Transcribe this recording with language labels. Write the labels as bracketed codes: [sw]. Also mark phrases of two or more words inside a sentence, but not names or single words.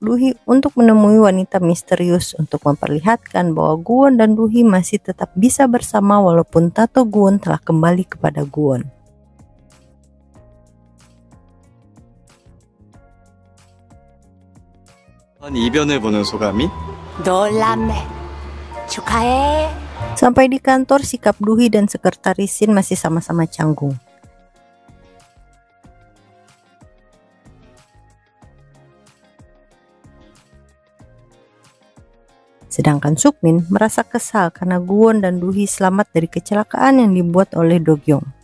[id] Duhi untuk menemui wanita misterius untuk memperlihatkan bahwa Gwon dan Duhi masih tetap bisa bersama walaupun tato Gwon telah kembali kepada Gwon. [ko] 이변을 보는 소감이? 놀랍네. 축하해. [id] Sampai di kantor, sikap Duhi dan sekretaris Shin masih sama-sama canggung. Sedangkan Sukmin merasa kesal karena Gwon dan Duhi selamat dari kecelakaan yang dibuat oleh Do-kyung.